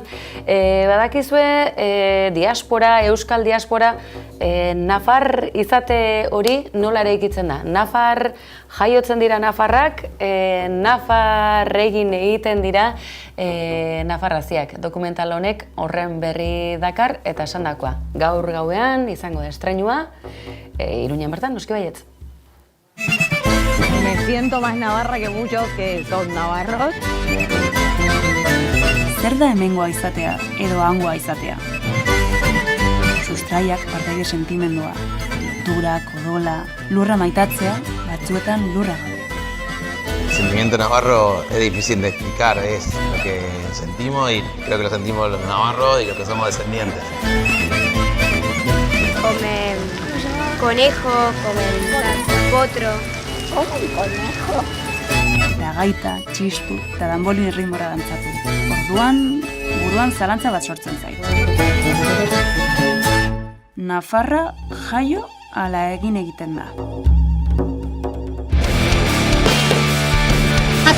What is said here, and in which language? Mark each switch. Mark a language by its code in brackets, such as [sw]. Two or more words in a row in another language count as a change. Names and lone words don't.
[eu] Badakizue, diaspora, euskal diaspora, Nafar izate hori nola eraikitzen da. Nafar jaiotzen dira nafarrak, Nafar egiten dira Nafarraziak. Dokumental honek horren berri dakar eta esandakoa. Gaur gauean izango da estreinua, Iruñean bertan, noski baietz. [es] Me siento más navarra que muchos que son navarros. [eu] Zer da hemengoa izatea edo hangoa izatea? Sustraiak partaide sentimendua, loturak, odola, lurra maitatzea, batzuetan lurra gabe. [es] El sentimiento navarro es difícil de explicar, es lo que sentimos y creo que lo sentimos los navarros y los que somos descendientes. Comen conejo, comen potro. ¿Comen conejo? [eu] Eta gaita, txistu eta danbolin erritmora dantzatu. Orduan, buruan zalantza bat sortzen zait. Nafarra jaio ala egin egiten da.